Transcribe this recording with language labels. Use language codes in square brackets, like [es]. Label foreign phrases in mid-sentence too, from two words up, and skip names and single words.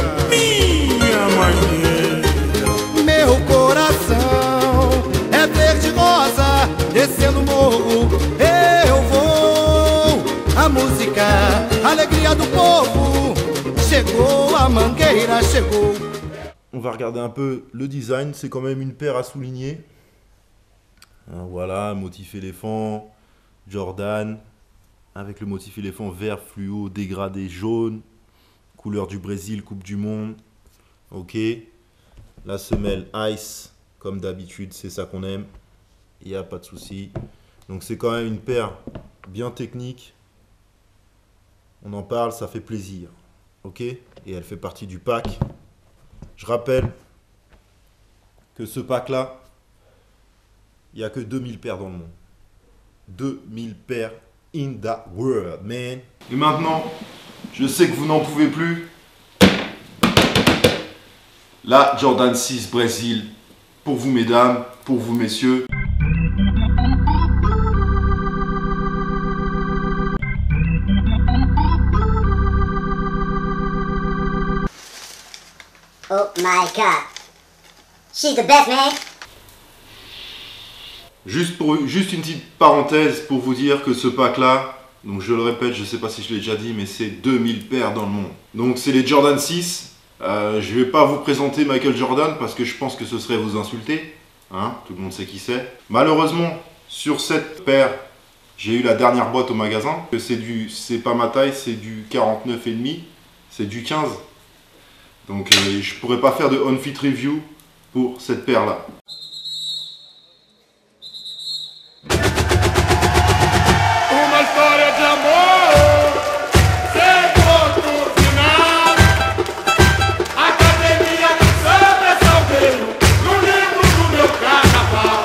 [pt] Minha Mangueira! Meu coração é verde rosa, descendo o morro eu vou. A música, a alegria do povo, chegou a Mangueira, chegou. [fr] On va regarder un peu le design, c'est quand même une paire à souligner. Hein, voilà, motif éléphant, Jordan, avec le motif éléphant vert fluo, dégradé jaune, couleur du Brésil, Coupe du Monde. Ok, la semelle Ice, comme d'habitude, c'est ça qu'on aime. Il n'y a pas de souci. Donc c'est quand même une paire bien technique. On en parle, ça fait plaisir. Ok, et elle fait partie du pack. Je rappelle que ce pack-là, il n'y a que 2000 paires dans le monde. [en] 2000 paires in the world, man. [fr] Et maintenant, je sais que vous n'en pouvez plus. La Jordan 6 Brésil, pour vous mesdames, pour vous messieurs. [en] Oh my god. She's the best, man. [fr] Juste une petite parenthèse pour vous dire que ce pack-là, donc je le répète, je ne sais pas si je l'ai déjà dit, mais c'est 2000 paires dans le monde. Donc c'est les Jordan 6. Je ne vais pas vous présenter Michael Jordan parce que je pense que ce serait vous insulter. Hein, tout le monde sait qui c'est. Malheureusement, sur cette paire, j'ai eu la dernière boîte au magasin. C'est pas ma taille, c'est du 49,5, c'est du 15. Donc je pourrais pas faire de [en] on-fit review [fr] pour cette paire-là. [pt] Uma história de amor, chegou no final. Academia do Samba é Salgueiro, no livro do meu carnaval.